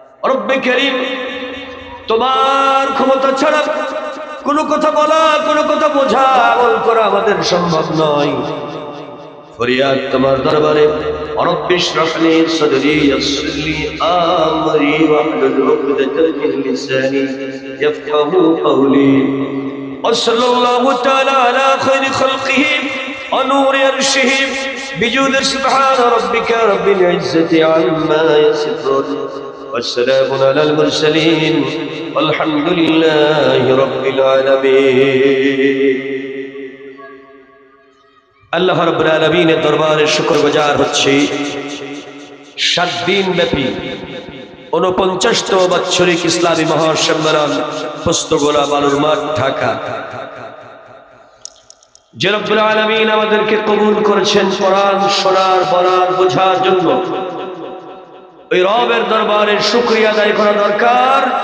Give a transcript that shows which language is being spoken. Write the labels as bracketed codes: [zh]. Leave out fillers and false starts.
[bn] রব্বে কারীম, তোমার ক্ষমতা ছাড়া কোনো কথা বলা, কোনো কথা বোঝা, আমল করা আমাদের সম্ভব নয়। ফরিয়াদ তোমার দরবারে, [ar] রব্বি ইশরাহ লি সাদরি ইয়াসসির লি আমরি ওয়াহলুল উকদাতাম মিন লিসানি ইয়াফকাহু কওলি। وصلى الله تعالى على خير خلقه ونور عرشه بجود سبحان ربك رب العزة عما يصفون والسلام على المرسلين والحمد لله رب العالمين। [bn] আল্লাহ রাব্বুল আলামিনের দরবারে শুকরগুজার হচ্ছি 7 দিন ব্যাপী 49তম বাৎসরিক ইসলামী মহাসম্মেলন পোস্তগোলা বালুর মাঠ, ঢাকা। যে রব্বুল আলামিন আমাদেরকে কবুল করেছেন কোরআন শোনার, বলার, বোঝার জন্য, ওই রবের দরবারে শুকরিয়া আদায় করা দরকার।